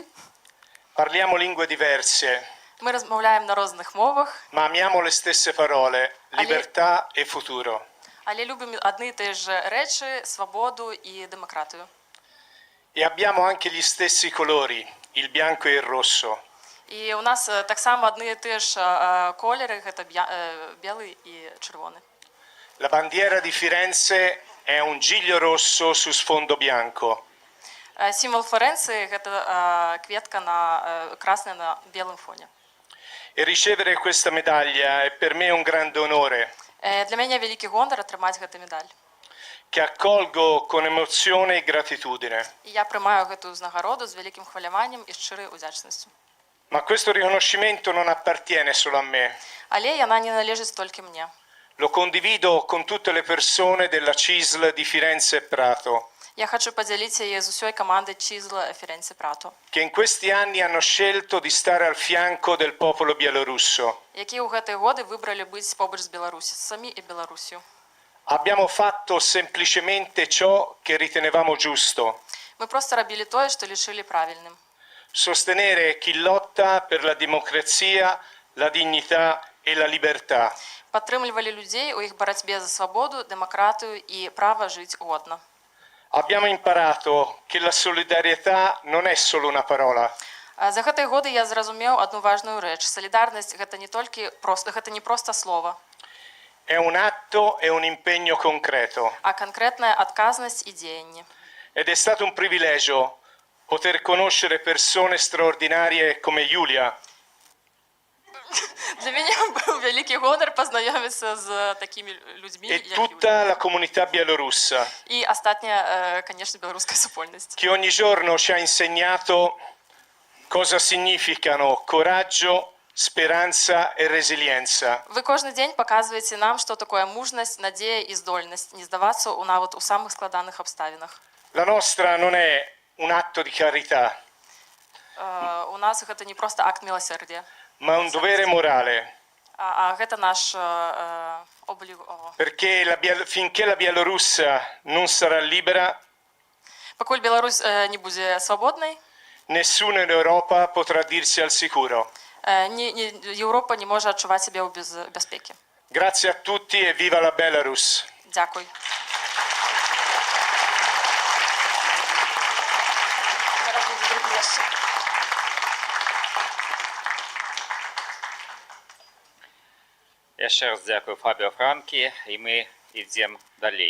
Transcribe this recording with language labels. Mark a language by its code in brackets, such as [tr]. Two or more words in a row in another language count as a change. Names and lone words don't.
[it] Parliamo lingue diverse, [uk] Ми розмовляємо на різних мовах, [it] ma amiamo le stesse parole, libertà e futuro. [uk] але любимо одні і ті ж речі, свободу і демократію. [it] E abbiamo anche gli stessi colori, il bianco e il rosso. [uk] І у нас так само одні і ті ж кольори, це білий і червоний. [it] La bandiera di Firenze è un giglio rosso su sfondo bianco. [uk] Символ Флоренції – це квітка красна на білому фоні. [it] E ricevere questa medaglia è per me un grande onore, [uk] Для мене великий гонор отримати цю медаль. [it] che accolgo con emozione e gratitudine. [uk] І я приймаю цю нагороду з великим хвилюванням і щирою вдячністю. [it] Ma questo riconoscimento non appartiene solo a me. [uk] Але вона не належить тільки мені. [it] Lo condivido con tutte le persone della CISL di Firenze e Prato, [uk] Я хочу поділитися її з усією командою Чізла Фіренці Прато, [it] che in questi anni hanno scelto di stare al fianco del popolo bielorusso. [uk] які у ці роки вибрали бути поруч з Білорусі, самі і Білорусію. [it] Abbiamo fatto semplicemente ciò che ritenevamo giusto, [uk] Ми просто робили те, що вважали правильним. [it] sostenere chi lotta per la democrazia, la dignità e la libertà. [uk] Підтримували людей у їх боротьбі за свободу, демократію і право жити годно. [it] Abbiamo imparato che la solidarietà non è solo una parola, [uk] За ці роки я зрозумів одну важливу річ. Солідарність – це не просто слово, [it] è un atto e un impegno concreto. [uk] а конкретна відказність і діяння. [it] Ed è stato un privilegio poter conoscere persone straordinarie come Giulia, [uk] Для мене був великий гонор познайомитися з такими людьми, [it] e [uk] як [it] tutta la comunità bielorussa, [uk] і остання, звісно, білоруська супольність. [it] che ogni giorno ci ha insegnato cosa significano coraggio, speranza e resilienza. [uk] Ви кожен день показуєте нам, що таке мужність, надія і здольність не здаватися навіть у самих складних обставинах. [it] La nostra non è un atto di carità, [uk] У нас це не просто акт милосердя, [it] ma un dovere morale, [uk] а це наш облік. [it] perché finché la Bielorussia non sarà libera, [uk] Поки Білорусь не буде свободною, [it] nessuno in Europa potrà dirsi al sicuro. [uk] Європа не може відчувати себе у безпеці. [it] Grazie a tutti e viva la Belarus! [uk] Дякую. [be] Яшчэ раз дзякую Фабіо Франкі, і мы ідзем далей.